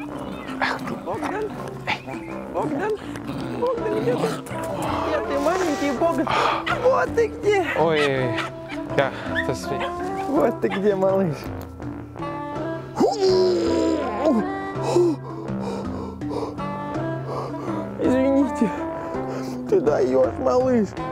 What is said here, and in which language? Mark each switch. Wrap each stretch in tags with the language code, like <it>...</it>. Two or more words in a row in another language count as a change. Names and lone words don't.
<ru>Богдан, я ты маленький Богдан. Вот ты где. Ой,</ru> <lv>jā, tas viņa.</lv> <ru>Вот ты где, малыш. Извините, ты даешь, малыш.</ru>